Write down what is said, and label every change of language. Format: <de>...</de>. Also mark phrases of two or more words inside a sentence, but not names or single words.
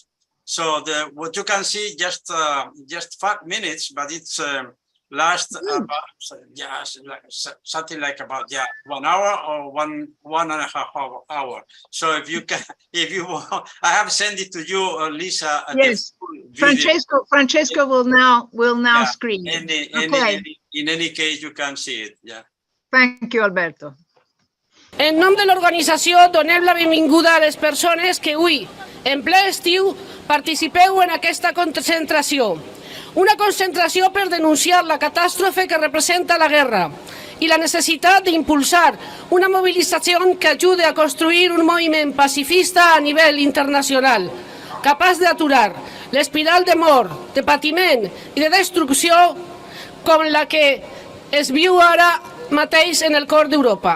<en>So what you can see just 5 minutes, but it's last about something like about 1 hour or one and a half hour. So if you want, I have sent it to you, Lisa. Yes, Francesco will now screen. In any case, you can see it. Yeah. Thank you, Alberto.</en> <ca>En nom de l'organització, donem la benvinguda a les persones que avui, en ple estiu, participeu en aquesta concentració. Una concentració per denunciar la catàstrofe que representa la guerra i la necessitat d'impulsar una mobilització que ajude a construir un moviment pacifista a nivell internacional, capaç d'aturar l'espiral de mort, de patiment i de destrucció com la que es viu ara mateix en el cor d'Europa.</ca>